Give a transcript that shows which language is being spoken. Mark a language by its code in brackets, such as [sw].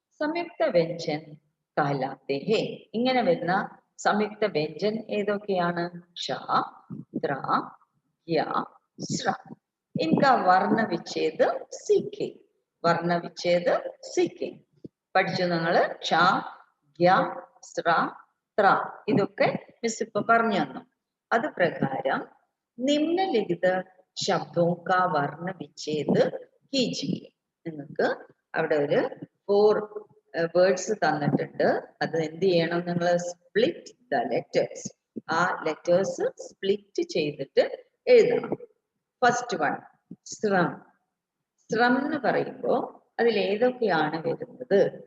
[ml] സംയുക്ത വ്യഞ്ജൻ [hi] कहलाते हैं. [ml] ഇങ്ങനെ വരുന്ന സംയുക്ത വ്യഞ്ജൻ ഏതൊക്കെയാണ്? ക്ഷ, ത്ര, ഗ്യ, ശ്ര. [hi] इनका वर्ण विच्छेद सीखे. वर्ण विच्छेद सीखे. [ml] പഠിച്ചു നിങ്ങൾ ക്ഷ ഗ്യ സ്ര ത്ര ഇതൊക്കെ മിസ് ഇപ്പൊ പറഞ്ഞു തന്നു. അത് പ്രകാരം [hi] നിമ്നലിഖിത ശബ്ദോं का वर्ण विच्छेद कीजिए. [ml] നിങ്ങൾക്ക് അവിടെ ഒരു 4 വേർഡ്സ് തന്നിട്ടുണ്ട്. അത് എന്ത് ചെയ്യണം നിങ്ങൾ? [en] Split the letters. [ml] ആ ലെറ്റേഴ്സ് സ്പ്ലിറ്റ് ചെയ്തിട്ട് എഴുതണം. [en] first one [ml] Shram. ശ്രം എന്ന് പറയുമ്പോൾ അതിൽ ഏതൊക്കെയാണ് വരുന്നത്?